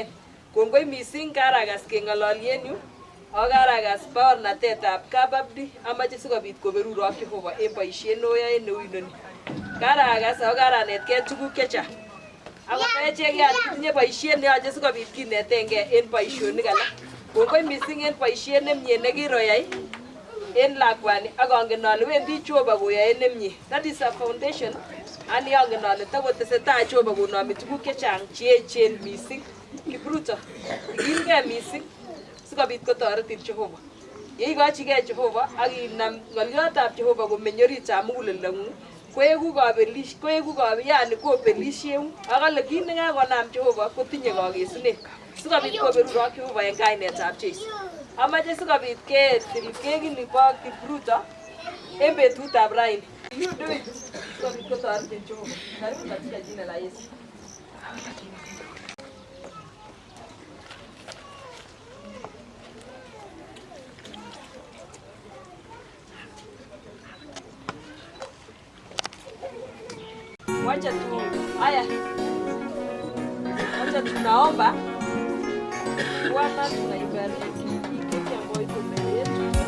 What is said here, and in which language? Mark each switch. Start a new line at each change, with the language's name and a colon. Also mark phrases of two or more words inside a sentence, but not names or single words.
Kalenjin: Kongoi mising karakas keng'ololien yu ak karakas baornatetab kababdi amache sikobit koberuro ak Jehova en boisiet noyoe neu inoni. Karakas ako karanetkei tuguk chechang. Akot echek kitinye boisiet neyoche sikobit kinetengei en boisionik alak. Kongoi mising en boisiet nemie nekiroyai en lakwani ak angen ale wendi Jehova koyoe nemie.
English: That is a foundation.
Kalenjin: Ani angen ale takotesetai Jehova konomi tuguk chechang cheechen mising. Kipruto, ikilgei mising sikobit kotoretin Jehova. Yeikochigei Jehova ak inam ng'oliotab Jehova komeny oritab muguleldong'ung koeku yani kobelisheung ak ale kit nekakonam Jehova kotinye kakesunet sikobit koberuro ak Jehova en kainetab Jeiso. Amache sikobit ketil kekini bo Kipruto en betutab raini.
English: You do it.
Kalenjin: Sikobit kotoretin Jehova.
Swahili: Karibu katika jina la Yesu. Wacha tu haya, wacha tunaomba Bwana, tunaibariki hii keki ambayo iko mbele yetu.